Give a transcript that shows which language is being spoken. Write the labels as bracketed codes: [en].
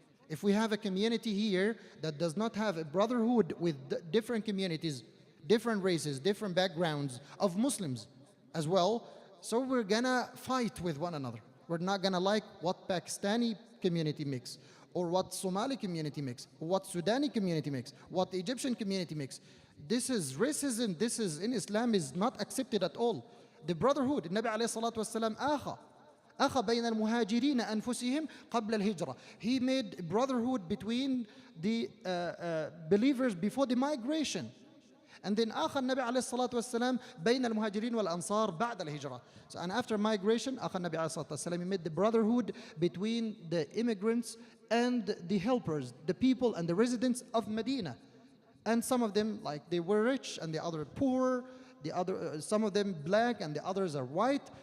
[en] If we have a community here that does not have a brotherhood with different communities, different races, different backgrounds of Muslims as well, so we're gonna fight with one another. We're not gonna like what Pakistani community makes, or what Somali community makes, or what Sudani community makes, what the Egyptian community makes. This is racism. This is in Islam is not accepted at all. The brotherhood. [ar] النبي عليه الصلاة والسلام أخى بين المهاجرين أنفسهم قبل الهجرة. [en] He made brotherhood between the believers before the migration. And then [ar] أخى النبي عليه الصلاة والسلام بين المهاجرين والأنصار بعد الهجرة. [en] So, and after migration, [ar] أخى النبي عليه الصلاة والسلام, [en] he made the brotherhood between the immigrants and the helpers, the people and the residents of Medina. And some of them, like they were rich and the other poor, the other some of them black and the others are white.